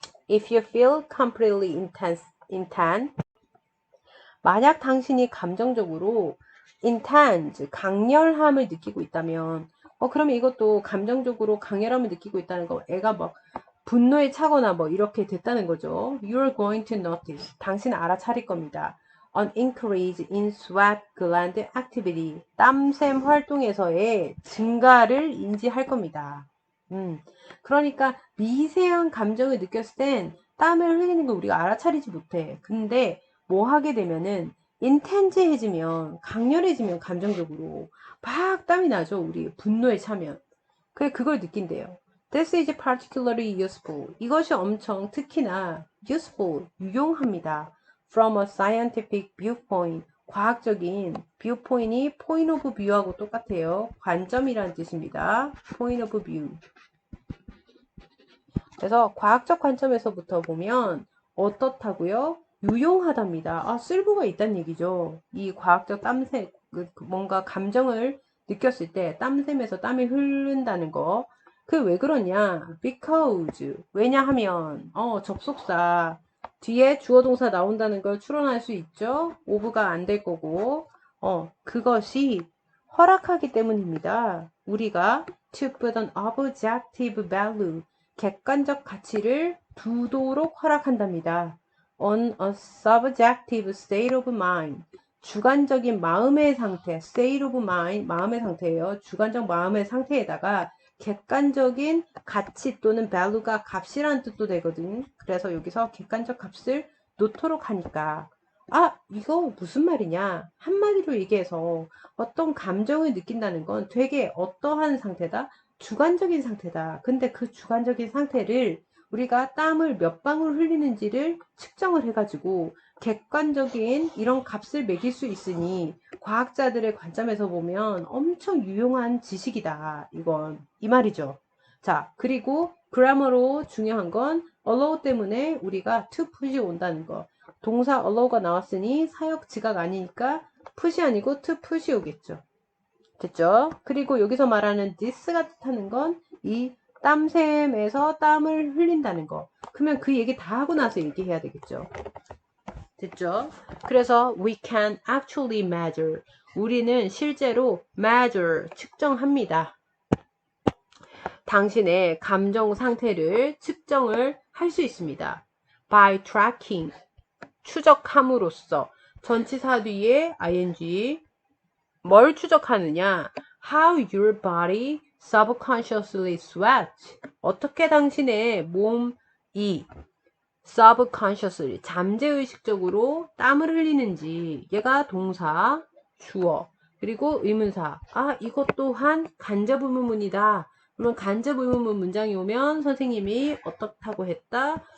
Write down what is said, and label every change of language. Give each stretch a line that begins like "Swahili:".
English: If you feel completely intense,
Korean: 만약 당신이 감정적으로 intense, 강렬함을 느끼고 있다면 그러면 이것도 감정적으로 강렬함을 느끼고 있다는 거 애가 막 분노에 차거나 뭐 이렇게 됐다는 거죠.
English: You're going to notice.
Korean: 당신은 알아차릴 겁니다.
English: An increase in sweat gland activity.
Korean: 땀샘 활동에서의 증가를 인지할 겁니다. 그러니까 미세한 감정을 느꼈을 땐 땀을 흘리는 걸 우리가 알아차리지 못해. 근데 뭐 하게 되면은 인텐즈해지면 강렬해지면 감정적으로 막 땀이 나죠. 우리 분노에 차면. 그걸 느낀대요.
English: This is particularly useful.
Korean: 이것이 엄청 특히나 useful, 유용합니다.
English: From a scientific viewpoint.
Korean: 과학적인 viewpoint이 point of view하고 똑같아요. 관점이라는 뜻입니다. point of view. 그래서 과학적 관점에서부터 보면 어떻다고요? 유용하답니다. 쓸모가 있다는 얘기죠. 이 과학적 땀샘, 뭔가 감정을 느꼈을 때 땀샘에서 땀이 흐른다는 거. 왜 그러냐? Because. 왜냐하면, 접속사. 뒤에 주어 동사 나온다는 걸 추론할 수 있죠? of가 안 될 거고. 그것이 허락하기 때문입니다. 우리가
English: to put an objective value.
Korean: 객관적 가치를 두도록 허락한답니다.
English: On a subjective state of mind.
Korean: 주관적인 마음의 상태, state of mind, 마음의 상태예요. 주관적 마음의 상태에다가 객관적인 가치 또는 value가 값이라는 뜻도 되거든. 그래서 여기서 객관적 값을 놓도록 하니까 이거 무슨 말이냐? 한마디로 얘기해서 어떤 감정을 느낀다는 건 되게 어떠한 상태다? 주관적인 상태다. 근데 그 주관적인 상태를 우리가 땀을 몇 방울 흘리는지를 측정을 해가지고 객관적인 이런 값을 매길 수 있으니 과학자들의 관점에서 보면 엄청 유용한 지식이다. 이건 이 말이죠. 자, 그리고 그라머로 중요한 건 allow 때문에 우리가 to push이 온다는 거. 동사 allow가 나왔으니 사역 지각 아니니까 push이 아니고 to push이 오겠죠. 됐죠? 그리고 여기서 말하는 this가 뜻하는 건 이 땀샘에서 땀을 흘린다는 거. 그러면 그 얘기 다 하고 나서 얘기해야 되겠죠. 됐죠? 그래서
English: we can actually measure.
Korean: 우리는 실제로 measure, 측정합니다. 당신의 감정 상태를 측정을 할 수 있습니다.
English: by tracking,
Korean: 추적함으로써. 전치사 뒤에 ing, 뭘 추적하느냐?
English: How your body subconsciously sweats.
Korean: 어떻게 당신의 몸이 subconsciously, 잠재의식적으로 땀을 흘리는지. 얘가 동사, 주어, 그리고 의문사. 이것 또한 간접의문문이다. 그러면 간접의문문 문장이 오면 선생님이 어떻다고 했다?